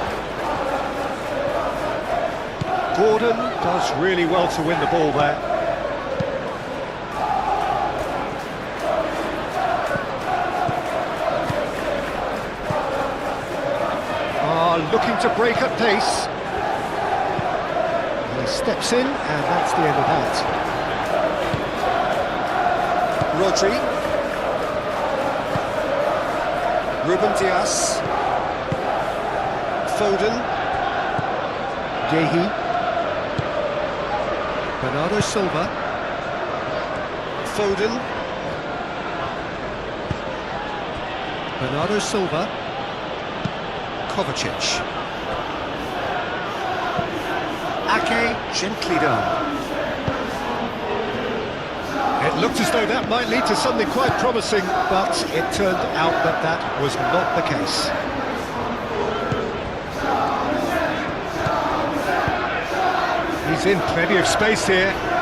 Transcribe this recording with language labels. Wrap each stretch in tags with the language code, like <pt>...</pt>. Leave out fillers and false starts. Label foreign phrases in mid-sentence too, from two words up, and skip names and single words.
<en>Gordon does really well to win the ball there. Looking to break at pace. He steps in, and that's the end of that. Rodri. Ruben Dias. Foden. Yehi. Bernardo Silva. Foden. Bernardo Silva. Kovacic. Ake, gently done. It looked as though that might lead to something quite promising, but it turned out that that was not the case. He's in plenty of space here.</en>